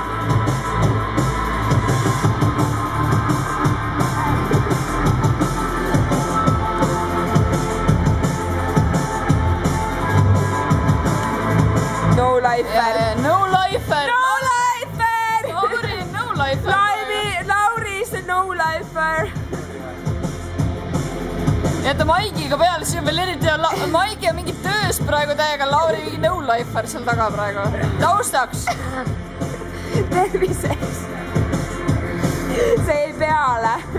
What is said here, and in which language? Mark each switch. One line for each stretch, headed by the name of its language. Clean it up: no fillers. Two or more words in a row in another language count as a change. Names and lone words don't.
English: No lifer. No lifer. No lifer. Lauri, no lifer. Lauri is a no lifer.
Estonian: Jäta Maigiga peale, siis on veel eriti hea. Maigi on mingi töös praegu täiega, Lauri mingi
English: no lifer
Estonian: seal taga praegu. Taustaks. Terviseks. See ei peale.